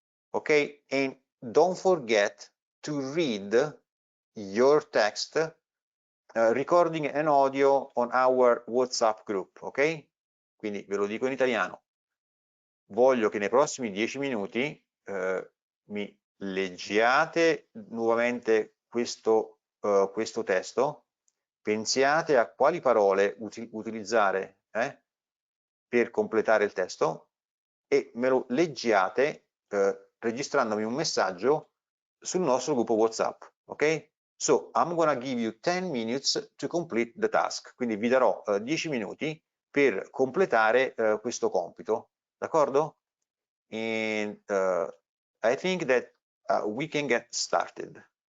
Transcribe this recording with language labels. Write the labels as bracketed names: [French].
[English] Okay, and don't forget to read your text, recording an audio on our WhatsApp group. [Italian] Ok, quindi ve lo dico in italiano: voglio che nei prossimi 10 minuti mi leggiate nuovamente questo testo, pensiate a quali parole utilizzare per completare il testo e me lo leggiate registrandomi un messaggio sul nostro gruppo WhatsApp. Ok? [English] So I'm gonna give you 10 minutes to complete the task. [Italian] Quindi vi darò 10 minuti per completare questo compito. D'accordo? [English] And I think that we can get started.